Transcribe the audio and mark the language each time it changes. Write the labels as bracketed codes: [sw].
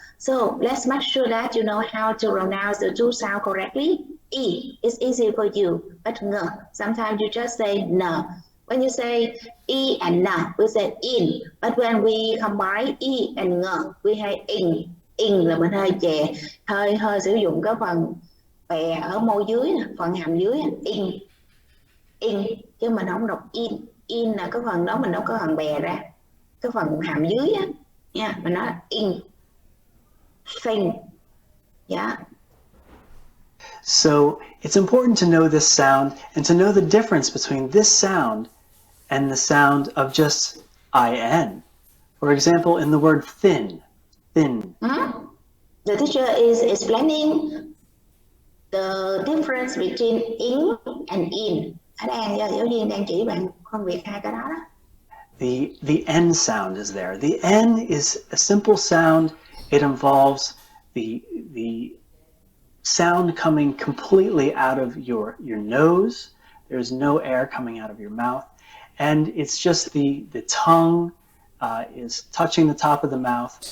[en] So let's make sure that you know how to pronounce the two sounds correctly. E is easy for you, but ng, sometimes you just say n. When you say e and n, we say in. But when we combine e and ng, we say in. [vi] In là mình hơi chè, hơi sử dụng cái phần bè ở môi dưới, phần hàm dưới, in, chứ mình không đọc in là cái phần đó mình đâu có phần bè ra, cái phần hàm dưới á, nha, mình nói in, thing, yeah. [en] So it's important to know this sound and to know the difference between this sound and the sound of just in. For example, in the word thin. The teacher is explaining the difference between in and in. [vi] Ở đây giáo viên đang chỉ bạn phân biệt hai cái đó đó. [en] The N sound is there. The N is a simple sound. It involves the sound coming completely out of your nose. There's no air coming out of your mouth. And it's just the tongue is touching the top of the mouth.